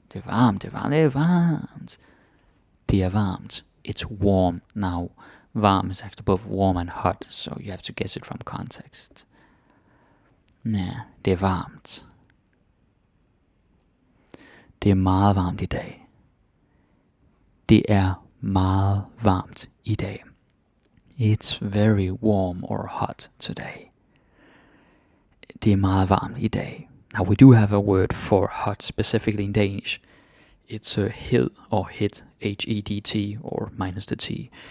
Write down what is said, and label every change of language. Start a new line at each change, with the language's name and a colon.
Danish: Det er varmt. Det er varmt. Det er varmt. Det er varmt.
English: It's warm. Now, varm is actually both warm and hot, so you have to guess it from context.
Danish: Ja, det er varmt. Det er meget varmt i dag. Det er meget varmt i dag.
English: It's very warm or hot today.
Danish: Det er meget varmt i dag.
English: Now we do have a word for hot specifically in Danish. It's a hed or hit, H-E-D-T or minus the T.